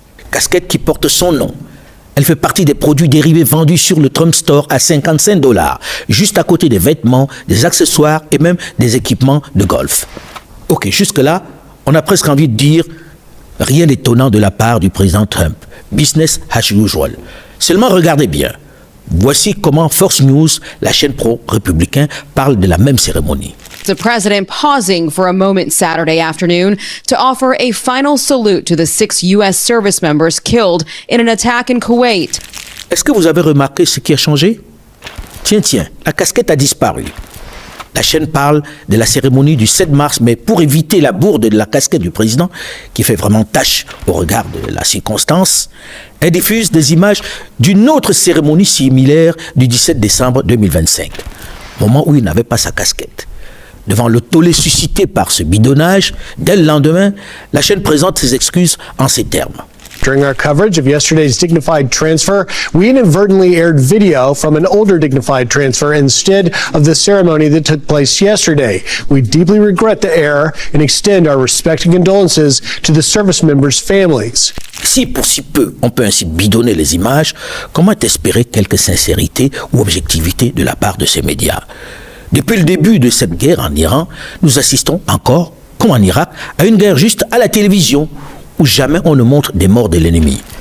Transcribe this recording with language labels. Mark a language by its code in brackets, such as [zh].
[fr] Casquette qui porte son nom. Elle fait partie des produits dérivés vendus sur le Trump Store à $55, juste à côté des vêtements, des accessoires et même des équipements de golf. Ok, jusque-là, on a presque envie de dire rien d'étonnant de la part du président Trump. [en] Business as usual. [fr] Seulement regardez bien. Voici comment Fox News, la chaîne pro-républicain, parle de la même cérémonie. [en] The president pausing for a moment Saturday afternoon to offer a final salute to the 6 U.S. service members killed in an attack in Kuwait. [fr] Est-ce que vous avez remarqué ce qui a changé? Tiens, la casquette a disparu. La chaîne parle de la cérémonie du 7 mars, mais pour éviter la bourde de la casquette du président, qui fait vraiment tâche au regard de la circonstance, elle diffuse des images d'une autre cérémonie similaire du 17 décembre 2025, moment où il n'avait pas sa casquette. Devant le tollé suscité par ce bidonnage, dès le lendemain, la chaîne présente ses excuses en ces termes. [en] During our coverage of yesterday's dignified transfer, we inadvertently aired video from an older dignified transfer instead of the ceremony that took place yesterday. We deeply regret the error and extend our respect and condolences to the service members' families. [fr] Si pour si peu on peut ainsi bidonner les images, comment espérer quelque sincérité ou objectivité de la part de ces médias? Depuis le début de cette guerre en Iran, nous assistons encore, comme en Irak, à une guerre juste à la télévision, où jamais on ne montre des morts de l'ennemi.